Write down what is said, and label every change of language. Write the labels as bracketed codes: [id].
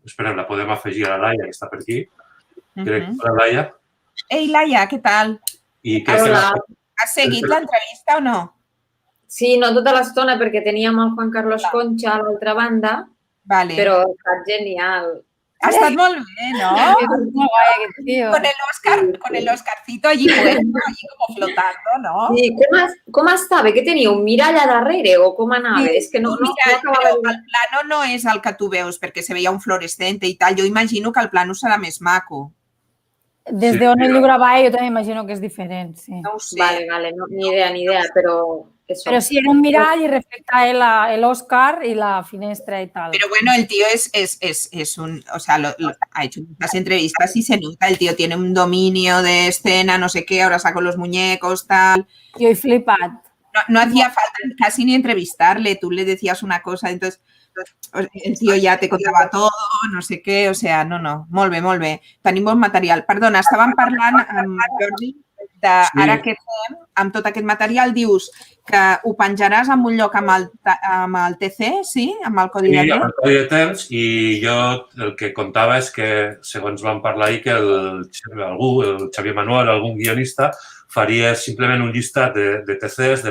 [ca] Esperem, la podem afegir a la Laia, que està per aquí. Crec que la Laia. Ei, Laia, què tal? Hola. Has seguit l'entrevista o no? Sí, no tota l'estona perquè teníem el Juan Carlos Concha a l'altra banda, però ha estat genial. Ha estat molt bé, ¿no? [es] Muy guay [ca] aquest [es] tío. Con el Oscarcito allí como flotando, ¿no? [ca] Sí, com estava? Què tenia? Un mirall a darrere o com anava? És que no acabava de... El plano no és el que tu veus perquè se veia un fluorescente i tal. Jo imagino que el plano serà més maco. Des d'on ell ho gravava jo també imagino que és diferent, sí. No ho sé. Vale, ni idea, però... [es] Pero sí, era un mirall y refleja el Oscar y la finestra y tal. Pero bueno, el tío o sea, ha hecho muchas entrevistas y se nota, el tío tiene un dominio de escena, no sé qué, ahora saco los muñecos, tal. Yo he flipado. No hacía falta casi ni entrevistarle, tú le decías una cosa, entonces el tío [ca] ja te contava tot, no sé què, [es] o sea, [ca] no, molt bé. Tenim bon material. Perdona, estàvem parlant amb Jordi ara què fem amb tot aquest material. Dius que ho penjaràs en un lloc amb el TC, sí? Amb el codi de temps? Sí, amb el codi de temps, i jo el que contava és que, segons vam parlar ahir, que el Xavier Manuel, algun guionista, faria simplement un llistat de TCs, de